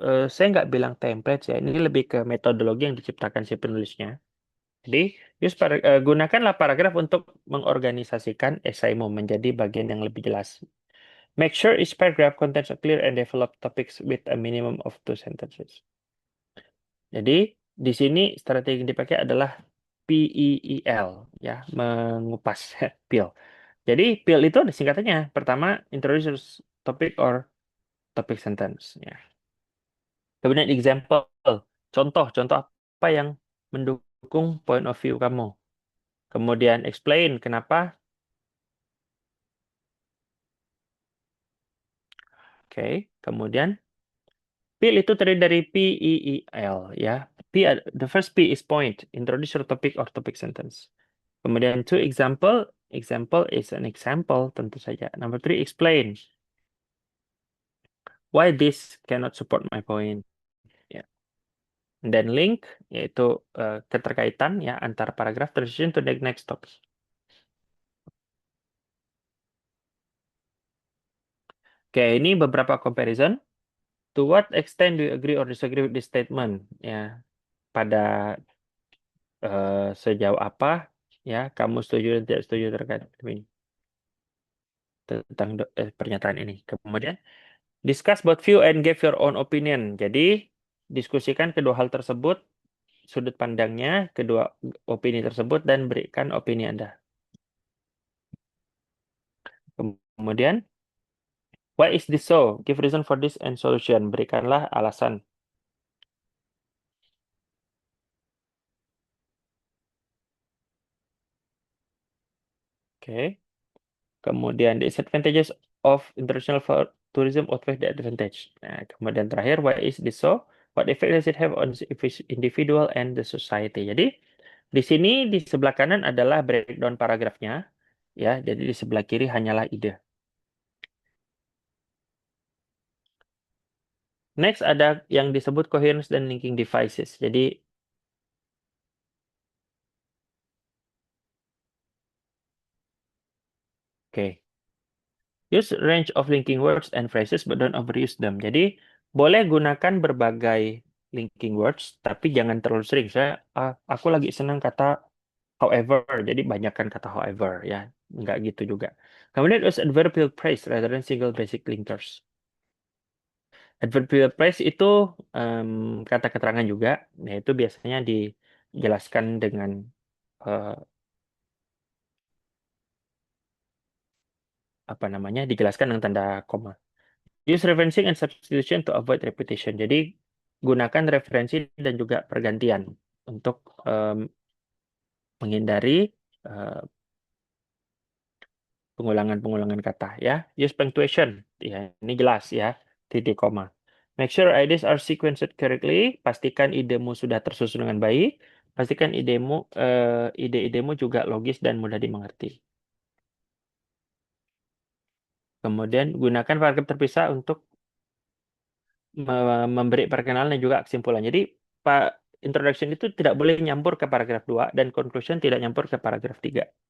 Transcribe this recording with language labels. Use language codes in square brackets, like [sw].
[id] Saya nggak bilang template ya, ini lebih ke metodologi yang diciptakan si penulisnya. Jadi, gunakanlah paragraf untuk mengorganisasikan esaimu menjadi bagian yang lebih jelas. [en] Make sure each paragraph contains a clear and developed topics with a minimum of 2 sentences. [id] Jadi, di sini strategi yang dipakai adalah PEEL, ya, mengupas, peel. Jadi, peel itu ada singkatannya. Pertama, [en] introduce topic or topic sentence. [id] Ya. Kemudian example, contoh apa yang mendukung point of view kamu. Kemudian explain kenapa. Oke, kemudian peel itu terdiri dari PEEL ya. [en] The first P is point, introduce your topic or topic sentence. [id] Kemudian [en] two example is an example [id] tentu saja. [en] Number three, explain why this cannot support my point. Ya. [id] Dan link yaitu keterkaitan ya antar paragraf [en] transition to the next topic. Oke, [id] ini beberapa [en] comparison. To what extent do you agree or disagree with this statement? [id] Ya, pada sejauh apa ya kamu setuju dan tidak setuju terkait ini tentang pernyataan ini. [en] Kemudian discuss both view and give your own opinion. [id] Jadi diskusikan kedua hal tersebut, sudut pandangnya, kedua opini tersebut dan berikan opini Anda. [en] Kemudian why is this so? Give reason for this and solution. [id] Berikanlah alasan. [en] Oke. Kemudian disadvantages of international tourism outweigh the advantage. [id] Nah, kemudian terakhir, [en] why is this so? What effect does it have on the individual and the society? [id] Jadi di sini di sebelah kanan adalah breakdown paragrafnya, ya. Jadi di sebelah kiri hanyalah ide. Next ada yang disebut coherence dan linking devices. [en] Jadi oke. Use range of linking words and phrases but don't overuse them. Jadi [id] Boleh gunakan berbagai linking words, tapi jangan terlalu sering. Aku lagi senang kata however, jadi banyakkan kata however ya, nggak gitu juga. [en] Kemudian use adverbial phrase rather than single basic linkers. [id] Adverbial phrase itu kata keterangan juga, yaitu biasanya dijelaskan dengan eh, apa namanya, dijelaskan dengan tanda koma. [en] Use referencing and substitution to avoid repetition. [id] Jadi gunakan referensi dan juga pergantian untuk menghindari eh, pengulangan-pengulangan kata ya. [en] Use punctuation. [id] Ya, ini jelas ya. Titik koma. [en] Make sure ideas are sequenced correctly. [id] Pastikan idemu sudah tersusun dengan baik. Pastikan ide-idemu juga logis dan mudah dimengerti. Kemudian gunakan paragraf terpisah untuk memberi perkenalan dan juga kesimpulan. Jadi Pak introduction itu tidak boleh nyampur ke paragraf 2 dan conclusion tidak nyampur ke paragraf 3.